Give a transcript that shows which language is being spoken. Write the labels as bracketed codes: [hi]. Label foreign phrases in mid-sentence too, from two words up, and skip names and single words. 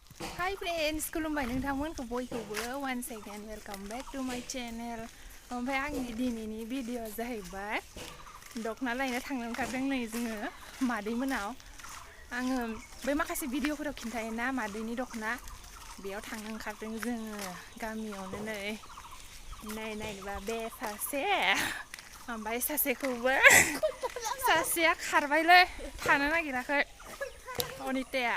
[en] Hi friends, [brx] खुलुमबाय नोंथांमोनखौ बयखौबो [en] once again welcome back to my channel. [brx] ओमफ्राय आंनि दिनैनि भिडिअ जाहैबाय दखना लायनो थांनो ओंखारदों नै जोङो मादैमोनाव। आङो बै माखासे भिडिअफोराव खिन्थायोना मादैनि दखना बेयाव थांनो ओंखारदों जोङो गामियावनो नै नायनोबा बे सासे ओमफ्राय सासेया खारबायलै थानो नागिराखै अनिताया।